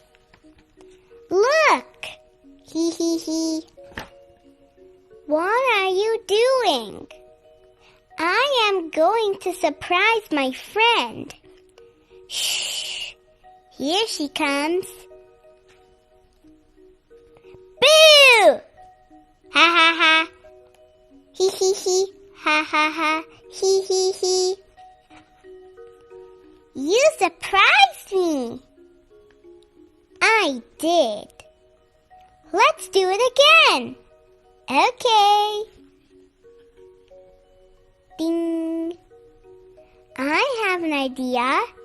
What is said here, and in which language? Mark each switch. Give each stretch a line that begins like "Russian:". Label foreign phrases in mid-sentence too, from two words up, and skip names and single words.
English: Look! Hee hee hee. What are you doing? I am going to surprise my friend. Shh! Here she comes. Boo! Ha ha ha. Hee hee hee. Ha ha ha. Hee hee hee. You surprised me. I did. Let's do it again. Okay. Ding. I have an idea.